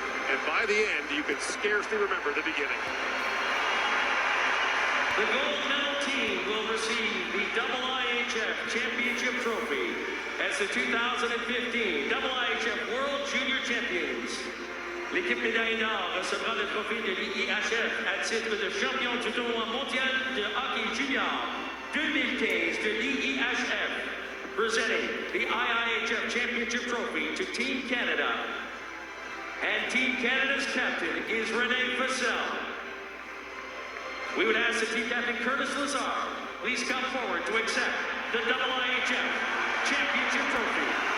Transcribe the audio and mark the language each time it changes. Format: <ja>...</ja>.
<en>And by the end, you can scarcely remember the beginning. The gold medal team will receive the IIHF Championship Trophy as the 2015 IIHF World Junior Champions.</en> <fr>L'équipe médaille d'or recevra le trophée de l'IIHF à titre de champion du tournoi mondial de hockey junior 2015 de l'IIHF,</fr> <en>presenting the IIHF Championship Trophy to Team Canada. And Team Canada's captain is René Vassell. We would ask the team captain Curtis Lazar please come forward to accept the IIHF Championship Trophy.</en>